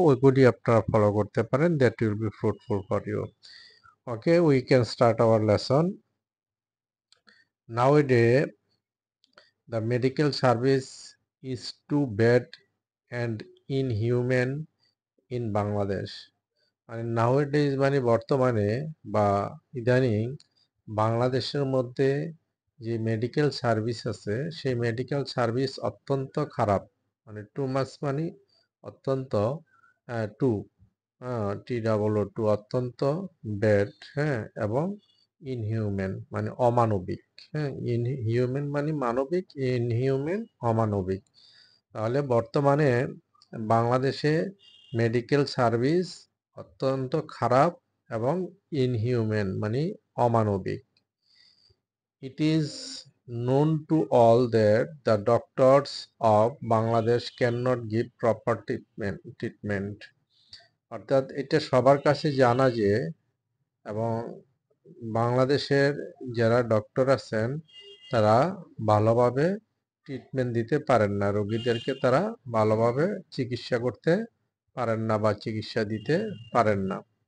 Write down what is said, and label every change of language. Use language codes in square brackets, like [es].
[bn] ওইগুলি আপনারা ফলো করতে পারেন, [en] That will be fruitful for you. Okay, we can start our lesson. Nowadays, the medical service is too bad and inhuman in Bangladesh. [bn] মানে nowadays মানে বর্তমানে বা ইদানিং বাংলাদেশের মধ্যে যে মেডিকেল সার্ভিস আছে সেই মেডিকেল সার্ভিস অত্যন্ত খারাপ। মানে টু মাচ মানে অত্যন্ত, টু TOO অত্যন্ত ব্যাড, এবং ইনহিউম্যান মানে অমানবিক। ইনহিউম্যান মানে মানবিক, ইনহিউম্যান অমানবিক। তাহলে বর্তমানে বাংলাদেশে মেডিকেল সার্ভিস অত্যন্ত খারাপ এবং ইনহিউম্যান মানে অমানবিক। [en] It is known to all that the doctors of Bangladesh cannot give proper treatment. [bn] অর্থাৎ এটা সবার কাছে জানা যে, এবং বাংলাদেশের যারা ডক্টর আছেন তারা ভালোভাবে ট্রিটমেন্ট দিতে পারেন না, রোগীদেরকে তারা ভালোভাবে চিকিৎসা করতে পারেন না বা চিকিৎসা দিতে পারেন না।